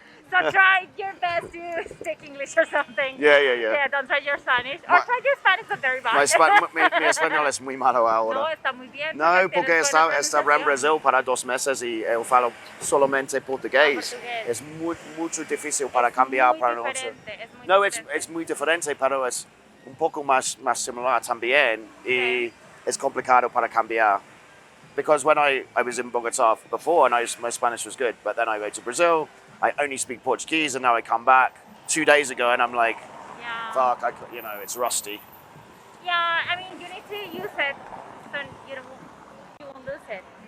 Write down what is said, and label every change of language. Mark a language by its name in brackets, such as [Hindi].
[English] So try your best to speak English or something. Yeah. Yeah, don't try your Spanish. Or try your Spanish, but very bad. [Spanish] Mi español es muy malo ahora. No, está muy bien. No, porque estaba en Brasil para 2 meses y [Portuguese] eu falo [Spanish] solamente portugués. Es mucho difícil para cambiar para nosotros. No, es muy diferente, pero es un poco más similar también y es complicado para cambiar. [English] Because when I was in Bogota before, and my Spanish was good, but then I go to Brazil, I only speak Portuguese, and now I come back 2 days ago, and I'm like, fuck, it's rusty. Yeah, I mean, you need to use it, so you won't lose it,